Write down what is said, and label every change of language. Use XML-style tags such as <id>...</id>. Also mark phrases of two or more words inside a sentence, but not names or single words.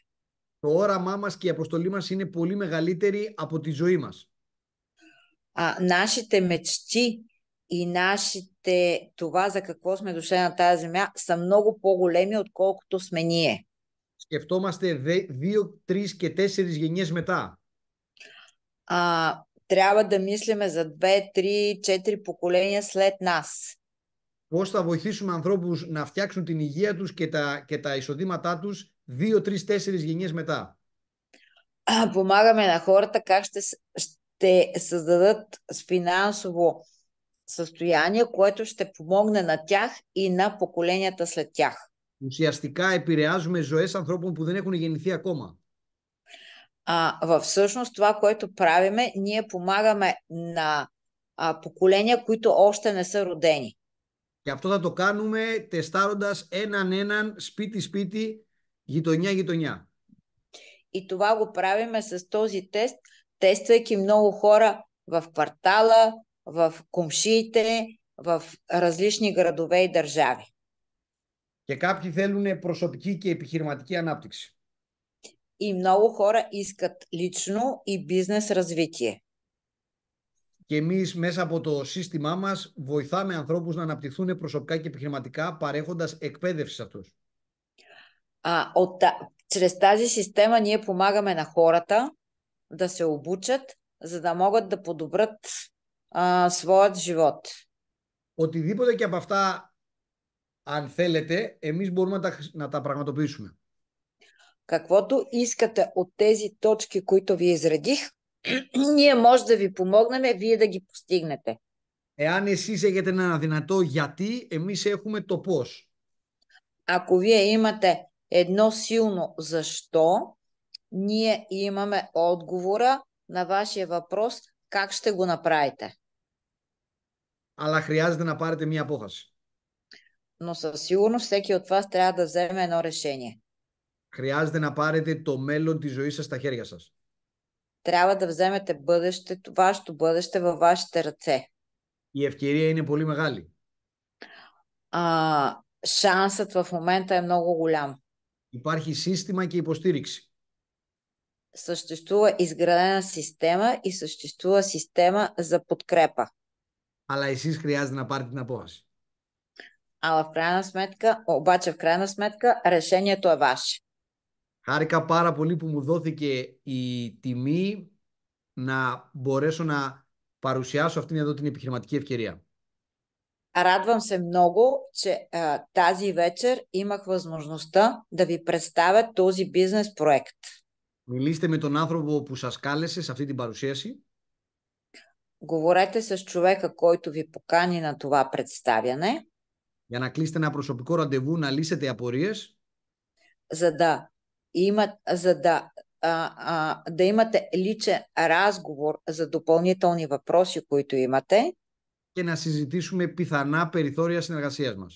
<el>Το όραμά μας και η αποστολή μας είναι πολύ μεγαλύτερη από τη ζωή μας.</el> <bg>Нашите мечти и нашите това за какво сме дошли на тази земя са много по-големи, отколкото сме ние.</bg> <el>Σκεφτόμαστε 2, 3 και 4 γενιές μετά.</el> <bg>Трябва да мислиме за 2, 3, 4 поколения след нас.</bg> <el>Πώς θα βοηθήσουμε ανθρώπους να φτιάξουν την υγεία τους και τα εισοδήματά τους 2, 3, 4 γενιές μετά.</el> <bg>Помагаме на хората как ще създадат финансово състояние, което ще помогне на тях и на поколенията след тях.</bg> <el>Ουσιαστικά επηρεάζουμε ζωές ανθρώπων που δεν έχουν γεννηθεί ακόμα.</el> <bg>Всъщност това, което правиме, ние помагаме на поколения, които още не са родени.</bg> <el>Και αυτό θα το κάνουμε τεστάροντας έναν σπίτι-σπίτι, γειτονιά-γειτονιά.</el> <bg>И това го правиме с този тест, тествайки много хора в квартала, в комшиите, в различни градове и държави.</bg> <el>Και κάποιοι θέλουν προσωπική και επιχειρηματική ανάπτυξη.</el> <bg>И много χώρα искат лично и бизнес развитие.</bg> <el>Και εμείς μέσα από το σύστημά μας βοηθάμε ανθρώπους να αναπτυχθούν προσωπικά και επιχειρηματικά παρέχοντας εκπαίδευση σε αυτούς.</el> <bg>Чрез тази система ние помагаме на хората да се обучат, за да могат да подобрят своят живот.</bg> <el>Οτιδήποτε και από αυτά, αν θέλετε, εμείς μπορούμε να τα πραγματοποιήσουμε.</el> <bg>Каквото искате от тези точки, които ви изредих, ние може да ви помогнем, вие да ги постигнете.</bg> <el>Εάν εσείς έχετε ένα αδυνατό γιατί, εμείς έχουμε το πώς.</el> <bg>Ако вие имате едно силно защо, ние имаме отговора на вашия въпрос как ще го направите.</bg> <el>Αλλά χρειάζεται να πάρετε μία απόφαση.</el> <bg>Но със сигурност всеки от вас трябва да вземе едно решение.</bg> <el>Χρειάζεται να πάρετε το μέλλον της ζωής σας στα χέρια σας.</el> <bg>Трябва да вземете бъдещето, вашето бъдеще във вашите ръце.</bg> <el>Η ευκαιρία είναι πολύ μεγάλη.</el> <bg>Шансът в момента е много голям.</bg> <el>Υπάρχει σύστημα και υποστήριξη.</el> <bg>Съществува изградена система и съществува система за подкрепа.</bg> <el>Αλλά εσείς χρειάζεται να πάρετε την απόφαση.</el> <bg>Обаче в крайна сметка решението е ваше.</bg> <el>Χάρηκα πάρα πολύ που μου δόθηκε η τιμή να μπορέσω να παρουσιάσω αυτήν εδώ την επιχειρηματική ευκαιρία.</el> <bg>Радвам се много, че тази вечер имах възможността да ви представя този бизнес проект.</bg> <el>Μιλήστε με τον άνθρωπο που σας κάλεσε σε αυτή την παρουσίαση.</el> <bg>Говорете с човека, който ви покани на това представяне,</bg> <el>Για να κλείσετε ένα προσωπικό ραντεβού, να λύσετε απορίες.</el> <bg>за да имате личен разговор за допълнителни въпроси, които имате.</bg> <el>Και να συζητήσουμε πιθανά περιθώρια συνεργασίας μας.</el>